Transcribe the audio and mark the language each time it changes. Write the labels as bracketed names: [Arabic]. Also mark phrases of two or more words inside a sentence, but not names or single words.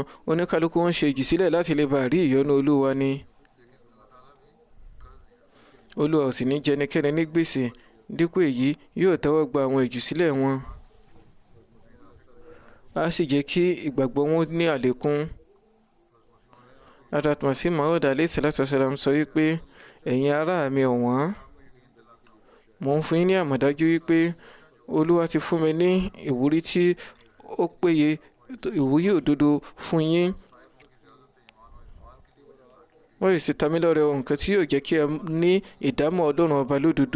[Yoruba] Oníkálukú wọn ṣe ìjùsílẹ̀ láti lè bá rí ìyọ́nú Olúwa ni. Olúwa ò sì ní jẹ ẹnikẹ́ni ní gbèsè, dípò èyí yóò tẹ́wọ́ gba àwọn ìjùsílẹ̀ wọn. A sì jẹ́ kí ìgbàgbọ́ wọn ní àlékún. Hazrat Masih Maud [Arabic] عليه الصلاة والسلام [Yoruba] sọ wípé, ẹ̀yin ará mi ọ̀wọ́n, mò ń fún yín ní àmọ̀dájú wípé Olúwa ti fún mi ní ìwúrí tí ó péye, ìwúrí òdodo fún yín. Wọ́n sì ta mí lọ́rẹ nǹkan tí yóò jẹ́ kí ẹ ní ìdámọ̀ Ọlọ́run ọba lódodo.